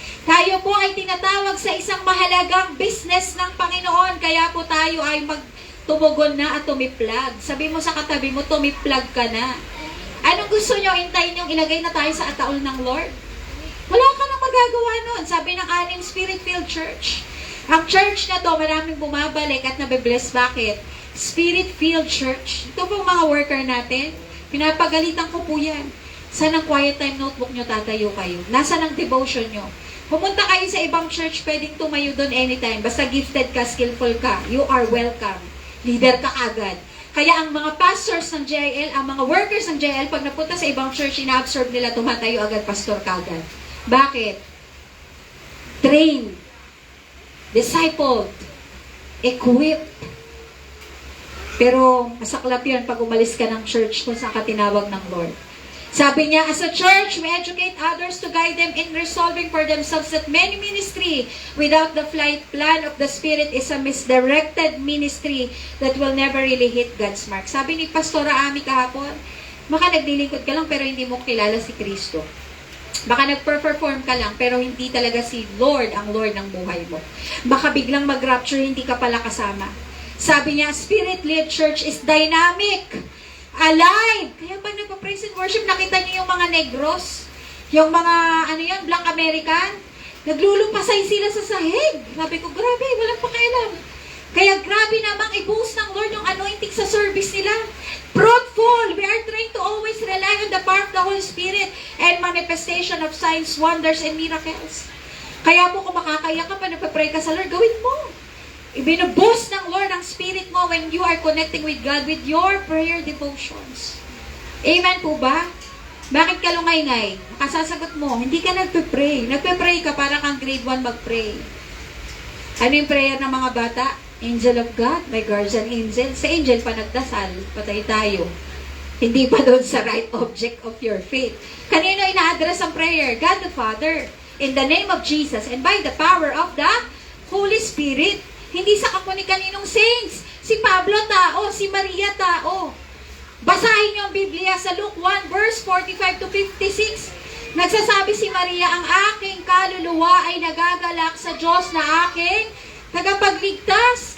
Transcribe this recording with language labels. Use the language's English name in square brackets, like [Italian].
[Filipino] Tayo po ay tinatawag sa isang mahalagang business ng Panginoon. Kaya po tayo ay magtumugon na at tumiplag. Sabi mo sa katabi mo, tumiplag ka na. Anong gusto nyo? Hintayin nyo ilagay na tayo sa ataol ng Lord? Wala ka nang magagawa nun. Sabi ng Anim Spirit-Filled Church. Ang church na to, maraming bumabalik at nabibless. Bakit? Spirit-filled church. Ito pong mga worker natin. Pinapagalitan ko po yan. Saan ang quiet time notebook nyo tatayo kayo? Nasaan ang devotion nyo? Pumunta kayo sa ibang church, pwedeng tumayo doon anytime. [English] Basta gifted ka, skillful ka. You are welcome. [Filipino] Leader ka agad. Kaya ang mga pastors ng JIL, ang mga workers ng JIL, pag napunta sa ibang church, ina-absorb nila, tumatayo agad, pastor ka agad. Bakit? Trained. Discipled. Equipped. Pero masaklap yun pag umalis ka ng church kung saan ka tinawag ng Lord. Sabi niya, [English] as a church, we educate others to guide them in resolving for themselves that many ministry without the flight plan of the Spirit is a misdirected ministry that will never really hit God's mark. [Filipino] Sabi ni Pastora Ami kahapon, baka naglilingkod ka lang pero hindi mo kilala si Kristo. Baka nag-perform ka lang pero hindi talaga si Lord ang Lord ng buhay mo. Baka biglang mag-rapture, hindi ka pala kasama. Sabi niya, [English] Spirit-led church is dynamic, alive. [Filipino] Kaya pag nagpa-praise and worship, nakita niyo yung mga negros, yung mga, Black American, naglulupasay sila sa sahig. Sabi ko, grabe, walang pakialam. Kaya grabe namang i-boost ng Lord yung anointing sa service nila. Fruitful. [English] We are trying to always rely on the power of the Holy Spirit and manifestation of signs, wonders, and miracles. [Filipino] Kaya po kung makakaya ka pa, nagpa-pray ka sa Lord, gawin mo. Ibinuboost ng Lord ang spirit mo [English] when you are connecting with God with your prayer devotions. [Filipino] Amen po ba? Bakit ka lungay-ngay? Kasasagot mo, hindi ka nagpe-pray. Nagpe-pray ka para kang grade 1 mag-pray. Ano yung prayer ng mga bata? [English] Angel of God, my guardian angel. [Filipino] Sa angel pa nagdasal, patay tayo. Hindi pa doon sa [English] right object of your faith. [Filipino] Kanino ina-address ang prayer? God the Father. [English] In the name of Jesus and by the power of the Holy Spirit. [Filipino] Hindi sa kapuni-kaninong saints. Si Pablo tao, si Maria tao. Basahin niyo ang Biblia sa Luke 1 verse 45 to 56. Nagsasabi si Maria, ang aking kaluluwa ay nagagalak sa Diyos na aking tagapagligtas.